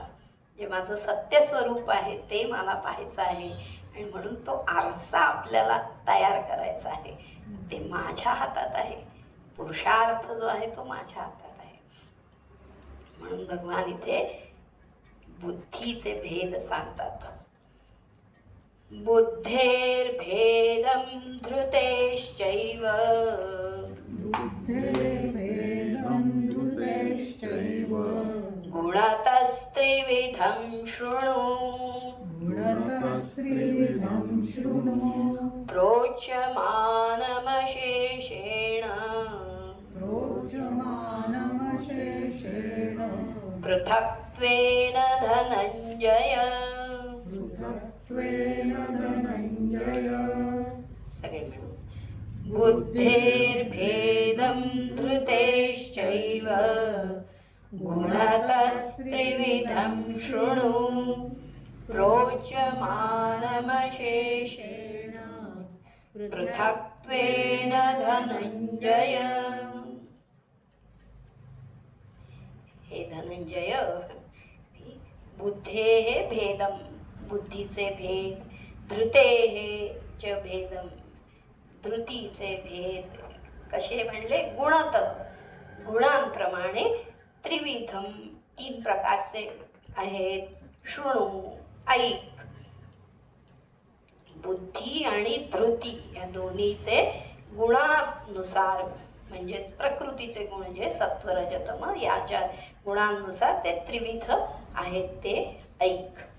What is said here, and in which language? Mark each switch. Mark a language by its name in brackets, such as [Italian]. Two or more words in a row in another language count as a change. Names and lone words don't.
[Marathi] जे माझं सत्य स्वरूप आहे ते मला पाहायचं आहे आणि म्हणून तो आरसा आपल्याला तयार करायचा आहे. ते माझ्या हातात आहे. पुरुषार्थ जो आहे तो माझ्या हातात आहे. म्हणून भगवान इथे बुद्धीचे भेद सांगतात. [Sanskrit] बुद्धेर्भेदं धृतेश्चैव गुणतस्त्रिविधं शृणु प्रोच्यमानमशेषेण पृथक्त्वेन धनञ्जय. [Marathi] सगळे मिळून [Sanskrit] बुद्धेर्भेदं धृतेश्चैव गुणतस्त्रिविधं शृणु प्रोच्यमानमशेषेण पृथक्त्वेन धनञ्जय. [Marathi] हे धनंजय, [Sanskrit] बुद्धेः भेदं, [Marathi] बुद्धीचे भेद, [Sanskrit] धृतेः च भेदं, [Marathi] धृतीचे भेद कसे म्हणले, गुणत, गुणांप्रमाणे, त्रिविधम, 3 प्रकारचे आहेत, शृणु, ऐक. बुद्धी आणि धृती या दोन्हीचे गुणानुसार म्हणजेच प्रकृतीचे गुण जे सत्व रज तम याच्या गुणांनुसार ते त्रिविध आहेत ते ऐक.